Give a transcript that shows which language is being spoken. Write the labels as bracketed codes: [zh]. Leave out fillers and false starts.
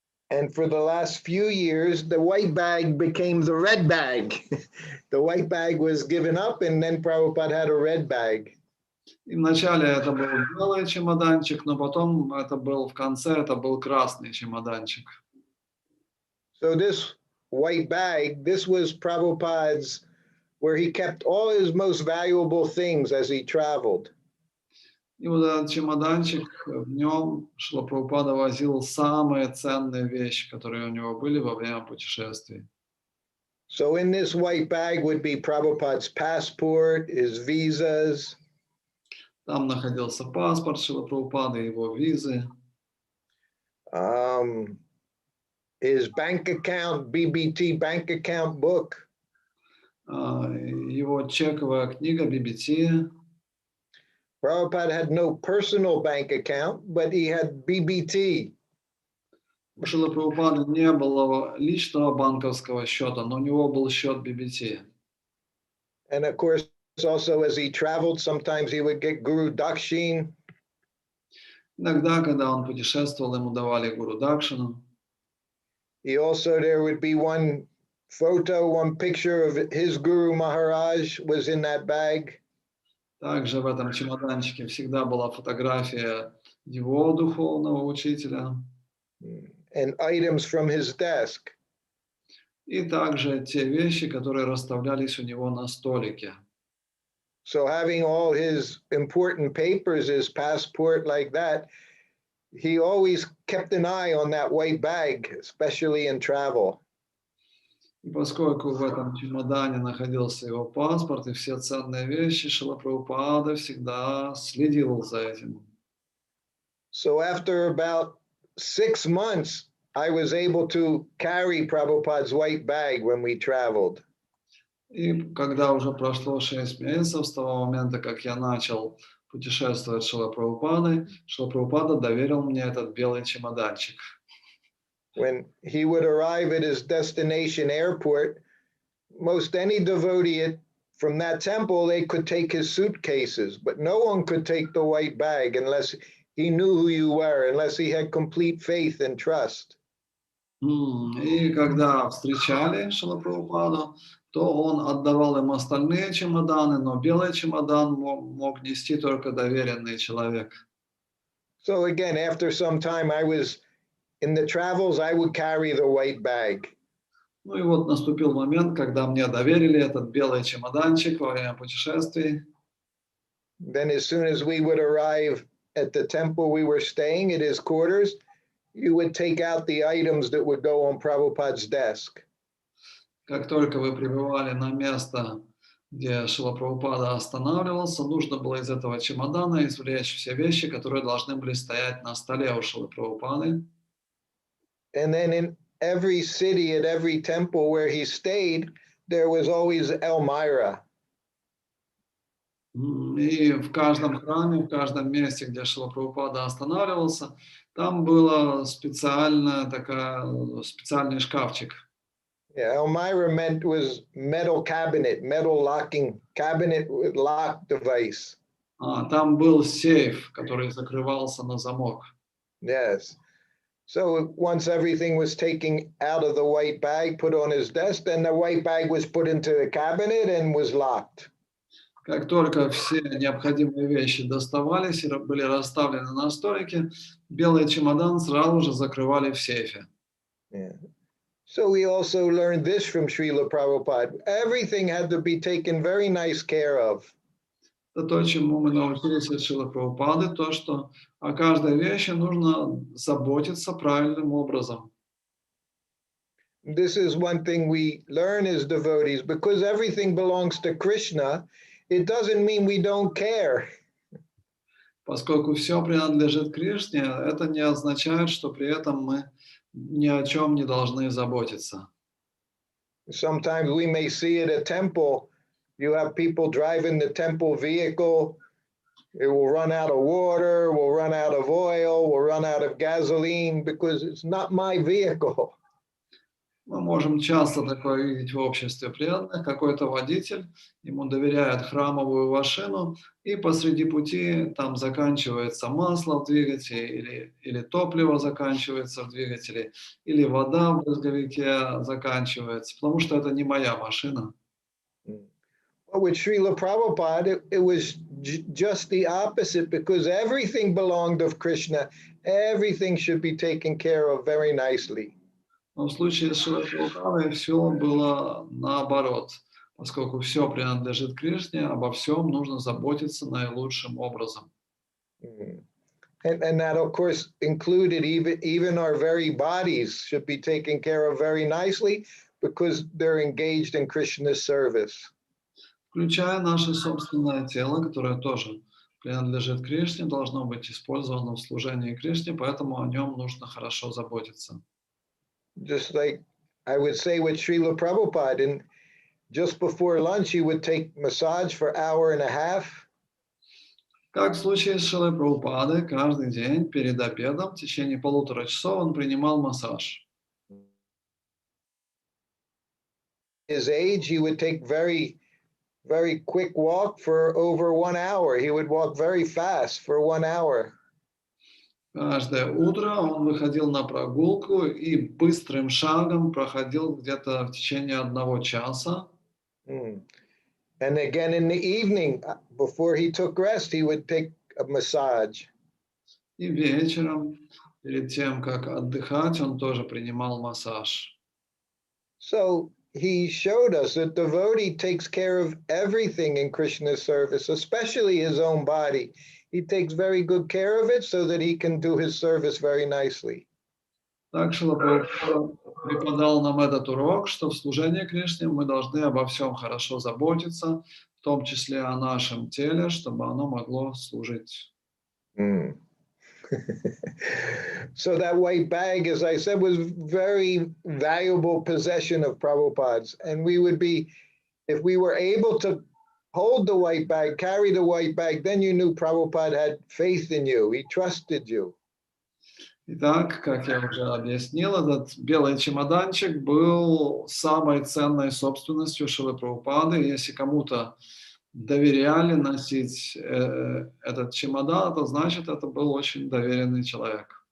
[en] And for the last few years, the white bag became the red bag. The white bag was given up, and then Prabhupada had a red bag. [ru] И вначале это был белый чемоданчик, но потом в конце это был красный чемоданчик. [en] So this white bag, this was Prabhupada's, where he kept all his most valuable things as he traveled. [ru] И вот этот чемоданчик, в нем Шрила Прабхупада возил самые ценные вещи, которые у него были во время путешествий. [en] So in this white bag would be Prabhupada's passport, his visas. [ru] Там находился паспорт Шрилы Прабхупады, его визы. [en] His bank account, BBT bank account book. [ru] Его чековая книга BBT. [en] Prabhupada had no personal bank account, but he had BBT. [ru] У Шрилы Прабхупады не было личного банковского счета, но у него был счет BBT. [en] And of course, also as he traveled, sometimes he would get Guru Dakshin. [ru] Иногда, когда он путешествовал, ему давали Гуру Дакшину. [en] There would be one picture of his Guru Maharaj was in that bag. [ru] Также в этом чемоданчике всегда была фотография его духовного учителя. [en] And items from his desk. [ru] И также те вещи, которые расставлялись у него на столике. [en] So having all his important papers, his passport like that, he always kept an eye on that white bag, especially in travel. [ru] И поскольку в этом чемодане находился его паспорт и все ценные вещи, Шрила Прабхупада всегда следил за этим. [en] So after about 6 months, I was able to carry Prabhupada's white bag when we traveled. [ru] И когда уже прошло 6 месяцев с того момента, как я начал путешествовать с Шрилой Прабхупадой, Шрила Прабхупада доверил мне этот белый чемоданчик. [en] When he would arrive at his destination airport, most any devotee from that temple, they could take his suitcases, but no one could take the white bag unless he knew who you were, unless he had complete faith and trust. [ru] И когда встречали Шрилу Прабхупаду, то он отдавал им остальные чемоданы, но белый чемодан мог нести только доверенный человек. [en] So again, after some time, I was in the travels, I would carry the white bag. [ru] Ну и вот наступил момент, когда мне доверили этот белый чемоданчик во время путешествий. [en] Then as soon as we would arrive at the temple we were staying at his quarters, you would take out the items that would go on Prabhupada's desk. [ru] Как только вы прибывали на место, где Шрила Прабхупада останавливался, нужно было из этого чемодана извлечь все вещи, которые должны были стоять на столе у Шрилы Прабхупады. [en] And then in every city, at every temple where he stayed, there was always Elmira. [ru] И в каждом храме, в каждом месте, где Шрила Прабхупада останавливался, там был специальный шкафчик. [en] Yeah, Elmira was metal cabinet, metal locking cabinet with lock device. [ru] Там был сейф, который закрывался на замок. [en] Yes. So once everything was taken out of the white bag, put on his desk, then the white bag was put into the cabinet and was locked. [ru] Как только все необходимые вещи доставались и были расставлены на столике, белый чемодан сразу же закрывали в сейфе. [en] Yeah. So we also learned this from Srila Prabhupada. Everything had to be taken very nice care of. [ru] Это то, чему мы научились от Шрилы Прабхупады, то, что о каждой вещи нужно заботиться правильным образом. [en] This is one thing we learn as devotees, because everything belongs to Krishna, it doesn't mean we don't care. [ru] Поскольку все принадлежит Кришне, это не означает, что при этом мы ни о чем не должны заботиться. [en] Sometimes we may see at a temple, you have people driving the temple vehicle, it will run out of water, will run out of oil, will run out of gasoline, because it's not my vehicle. [ru] Мы можем часто такое видеть в обществе преданных. Какой-то водитель, ему доверяет храмовую машину, и посреди пути там заканчивается масло в двигателе, или топливо заканчивается в двигателе, или вода в брызговике заканчивается, потому что это не моя машина. [en] But with Srila Prabhupada, it was just the opposite, because everything belonged to Krishna. Everything should be taken care of very nicely. [ru] Но в случае с Шрилой Прабхупадой все было наоборот. Поскольку все принадлежит Кришне, обо всем нужно заботиться наилучшим образом. [en] And that, of course, included even our very bodies should be taken care of very nicely, because they're engaged in Krishna's service. [ru] Включая наше собственное тело, которое тоже принадлежит Кришне, должно быть использовано в служении Кришне, поэтому о нем нужно хорошо заботиться. [en] Just like I would say with Srila Prabhupada, and just before lunch, he would take massage for an hour and a half. [ru] Как в случае с Шилой Прабхупадой, каждый день перед обедом в течение 1,5 часа он принимал массаж. [en] His age, he would take very quick walk for over 1 hour. He would walk very fast for 1 hour. [ru] Каждое утро он выходил на прогулку и быстрым шагом проходил где-то в течение 1 часа. Mm. [en] And again in the evening, before he took rest, he would take a massage. [ru] И вечером, перед тем, как отдыхать, он тоже принимал массаж. [en] So he showed us that devotee takes care of everything in Krishna's service, especially his own body. He takes very good care of it so that he can do his service very nicely. [ru] Так Шрила Прабхупада преподал нам этот урок, что в служении Кришне мы должны обо всем хорошо заботиться, в том числе о нашем теле, чтобы оно могло служить. Mm. [en] So that white bag, as I said, was very valuable possession of Prabhupada's. And we would be, if we were able to hold the white bag, carry the white bag, then you knew Prabhupada had faith in you. He trusted you. [ru] Итак, как я уже объяснил, этот белый чемоданчик был самой ценной собственностью Шрилы Прабхупады. Если кому-то доверяли носить этот чемодан, то значит, это был очень доверенный человек.